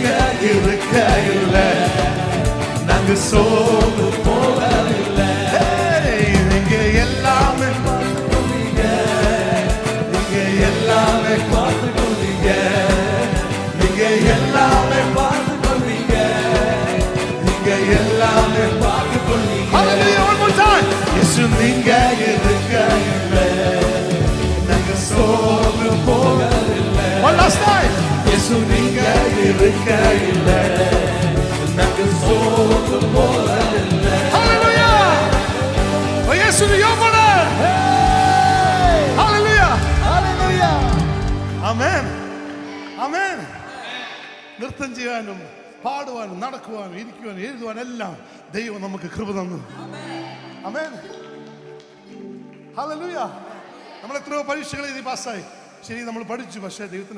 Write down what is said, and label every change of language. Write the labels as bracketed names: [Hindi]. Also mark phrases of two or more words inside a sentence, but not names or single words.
[Tamil] இருக்கையிலே நாங்க சோர்ந்து போகவில்லை நீங்க எல்லாமே பார்த்து கொள்வீங்க நீங்க எல்லாமே பார்த்து கொள்வீங்க நீங்க எல்லாமே பார்த்து கொள்வீங்க நீங்க எல்லாமே பார்த்து கொள்வீங்க இயேசு நீங்க இருக்கையிலே நாங்க சோர்ந்து போகவில்லை [English] one last time [Tamil] இயேசு நீங்க இருக்கையிலே நாங்க சோர்ந்து போகவில்லை [Malayalam] hallelujah [Tamil] இயேசு யோமன [English] hallelujah hallelujah amen amen [Malayalam] നൃത്തം ചെയ്യാനും പാടുവാനും നടക്കുവാനും ഇരിക്കുവാനും എഴുതുവാനും എല്ലാം ദൈവം നമുക്ക് കൃപ തന്നു ആമേൻ ഹല്ലേലൂയ നമ്മൾ എത്രയോ പരീക്ഷകൾ എഴുതി പാസ്സായി ശരി നമ്മൾ പഠിച്ചു പക്ഷേ ദൈവത്തിന്